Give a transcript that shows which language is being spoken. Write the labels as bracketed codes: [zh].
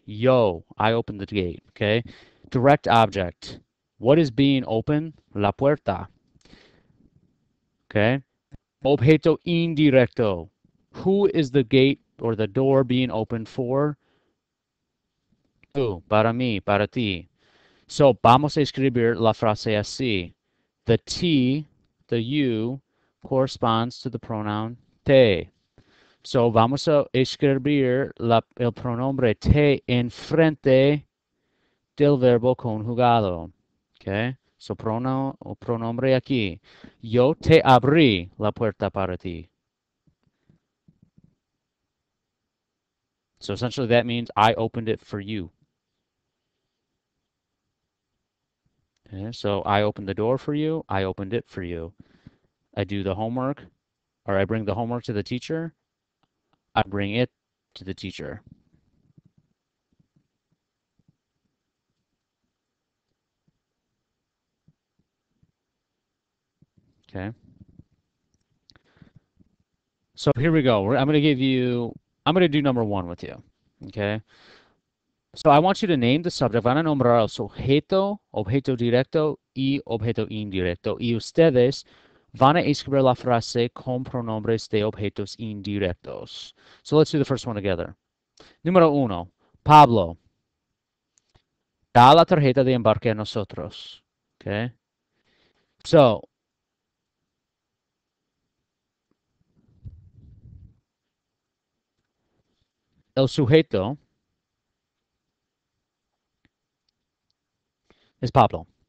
[en] Yo, I opened the gate. Okay, direct object, what is being opened? [es] La puerta. [en] Okay, [es] objeto indirecto, [en] who is the gate or the door being opened for? [es] Tú, para mí, para ti. [en] So, [es] vamos a escribir la frase así. [en] The T, the you, corresponds to the pronoun te. [es] So, vamos a escribir el pronombre te en frente del verbo conjugado. Okay? So, pronombre aquí. Yo te abrí la puerta para ti. [en] So, essentially, that means I opened it for you. Okay? So, I opened the door for you. I opened it for you. I do the homework, or I bring the homework to the teacher. I bring it to the teacher. Okay. So here we go. I'm going to do number one with you. Okay. So I want you to name the subject. [es] Van a nombrar el sujeto, objeto directo y objeto indirecto. Y ustedes van a escribir la frase con pronombres de objetos indirectos. [en] So let's do the first one together. [es] Número uno. Pablo, da la tarjeta de embarque a nosotros. Okay. [en] So [es] el sujeto [en] is Pablo.